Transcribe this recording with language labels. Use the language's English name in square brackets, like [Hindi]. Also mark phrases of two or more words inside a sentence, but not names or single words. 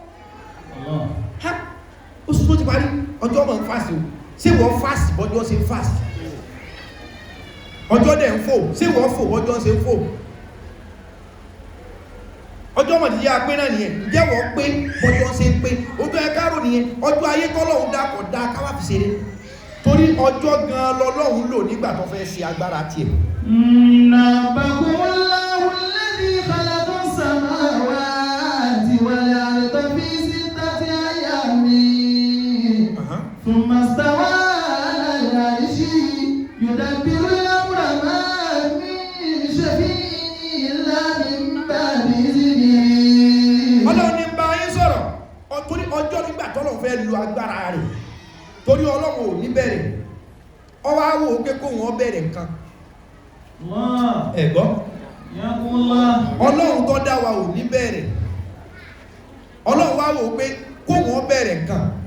[Yoruba] ó sún tó ti parí ọjọ́ mọ̀ ń fásì ṣé wọ́n fásì bọ́jọ́ ṣe ń fásì ọjọ́ dẹ̀ ń fò ṣé wọ́n fò bọ́jọ́ ṣe ń fò ọjọ́ mọ̀ ti yá pé náà nìyẹn ǹjẹ́ wọ́n pé bọ́jọ́ ṣe ń pé ojú ẹ kárò nìyẹn ọjọ́ ayé tọ́lọ́hun dákọ̀ dá káwà fi ṣeré torí ọjọ́ gan lọ́lọ́hun lò nígbà tó fẹ́ ṣe agbára tiẹ̀ [Arabic] نبكم الله الذي خلق السماوات والأرض في ستة أيام ثم استوى على العرش يدبر الأمر ما من شفيع إلا من بعد إذنه. [Yoruba] Ọlọ́run ní bá yín sọ̀rọ̀ torí ọjọ́ nígbà tọ́lọ́run fẹ́ lo agbára rẹ̀ torí Ọlọ́run ò ní bẹ̀rẹ̀ ọwọ́ àwọ̀ òkè kó wọ́n bẹ̀rẹ̀ nǹkan ẹ̀gbọ́ Ọlọ́run tó dá wa ò ní bẹ̀rẹ̀ Ọlọ́run wá wò pé kó wọ́n bẹ̀rẹ̀ nǹkan